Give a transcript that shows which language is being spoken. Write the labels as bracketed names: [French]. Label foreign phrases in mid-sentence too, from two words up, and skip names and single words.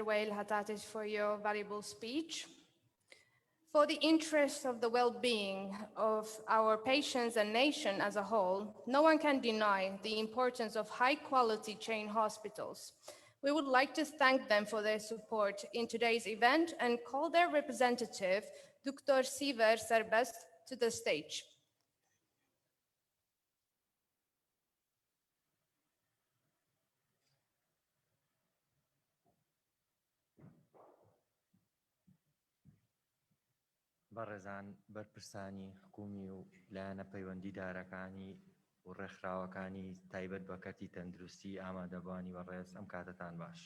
[English] Wael Hattahit, for your valuable speech. For the interest of the well-being of our patients and nation as a whole, no one can deny the importance of high-quality chain hospitals. We would like to thank them for their support in today's event and call their representative, Dr. Siver Serbest, to the stage. [Central Kurdish] بەڕێزان بەرپرسانی حکومی و لایەنە پەیوەندیدارەکانی و ڕێکخراوەکانی تایبەت بە کەرتی تەندروستی ئامادەبوانی بەڕێز ئەم کاتتان باش.